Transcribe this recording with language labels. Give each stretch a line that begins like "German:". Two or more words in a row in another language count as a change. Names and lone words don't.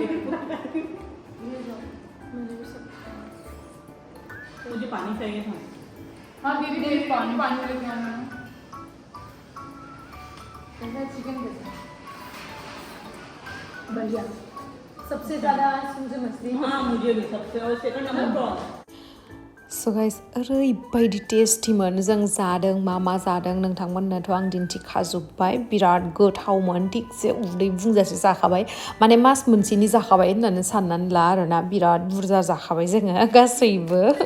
Hindi: मुझे पानी चाहिए था। हाँ दीदी पानी लेके आना चिकन बढ़िया। सबसे ज़्यादा मुझे मछली। हाँ मुझे भी सबसे और
English: second number prawn. So guys,
Bodo: ओरैबायदि टेस्टिमोन जों जादों मा जादों नोंथांमोननोथ' आं दिन्थिखाजोब्बाय बिराद गोथावमोन थिगसे उदै बुंजासे जाखाबाय माने मास मोनसेनि जाखाबाय होननानै साननानै ला आरोना बिराद बुरजा जाखाबाय जोङो गासैबो।